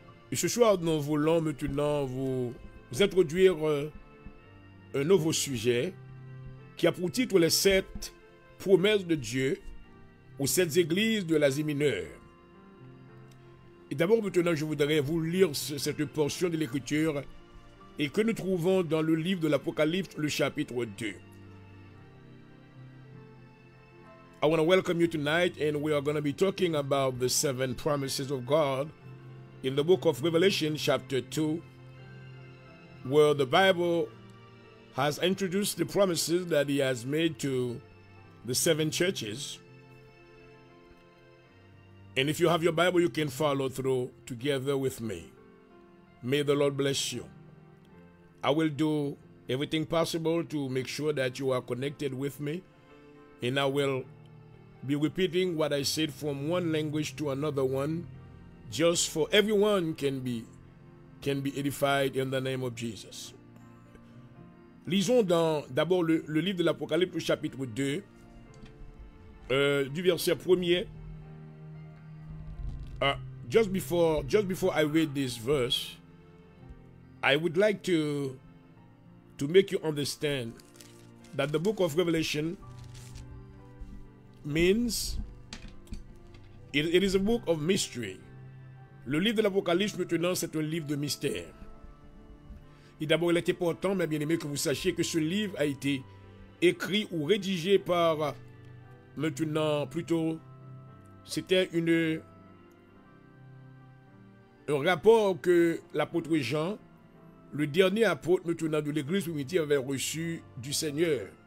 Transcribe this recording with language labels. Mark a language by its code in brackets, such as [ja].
[fr] Et ce soir, nous voulons maintenant vous introduire un nouveau sujet qui a pour titre les 7 promesses de Dieu aux 7 églises de l'Asie mineure. Et d'abord, maintenant, je voudrais vous lire cette portion de l'Écriture et que nous trouvons dans le livre de l'Apocalypse, le chapitre 2. [en] I want to welcome you tonight, and we are going to be talking about the 7 promises of God in the book of Revelation, chapter 2, where the Bible has introduced the promises that He has made to the 7 churches. And if you have your Bible, you can follow through together with me. May the Lord bless you. I will do everything possible to make sure that you are connected with me, and I will be repeating what I said from one language to another one, just for everyone can be edified in the name of Jesus. [fr] Lisons d'abord le livre de l'Apocalypse, chapitre 2, du verset 1er [en] just before I read this verse, I would like to make you understand that the book of Revelation means it is a book of mystery. [fr] Le livre de l'Apocalypse, maintenant, c'est un livre de mystère. Et d'abord, il est important, mes bien-aimés, que vous sachiez que ce livre a été écrit ou rédigé par, maintenant, plutôt, c'était un rapport que l'apôtre Jean, le dernier apôtre maintenant de l'église primitive, avait reçu du Seigneur.